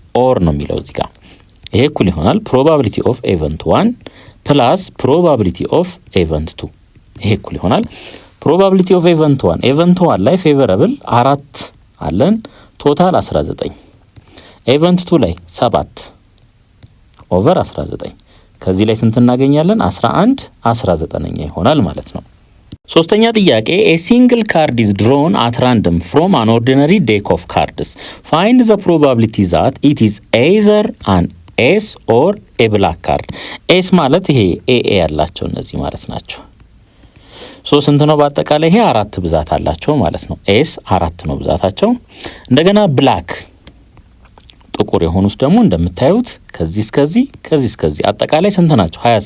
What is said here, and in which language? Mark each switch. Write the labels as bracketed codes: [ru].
[am] ኦር ነው የሚለው እዚህ ጋር። ይሄ እኩል ይሆናል ፕሮባቢሊቲ ኦፍ ኤቨንት 1 ፕላስ ፕሮባቢሊቲ ኦፍ ኤቨንት 2 ይሄ እኩል ይሆናል ፕሮባቢሊቲ ኦፍ ኤቨንት 1 ኤቨንት 1 ላይ ፌቨረብል 4 አለን ቶታል 19 ኤቨንት 2 ላይ 7 ኦቨር 19 ከዚህ ላይ ስንት እናገኛለን? 11 19ኛ ይሆናል ማለት ነው። ሶስተኛ ጥያቄ [en] a single card is drawn at random from an ordinary deck of cards. Find the probability that it is either an ace or a black card. [am] ace ማለት ይሄ ኤኤ ያላቸው እነዚህ ማለት ናቸው። ስንት ነው በአጠቃላይ? ይሄ 4 ብዛት አላቸው ማለት ነው። ኤስ 4 ነው ብዛታቸው። እንደገና ብላክ ጥቁር የሆኑት ደግሞ እንደምታዩት ከዚህ እስከዚህ አጠቃላይ ስንት ናቸው?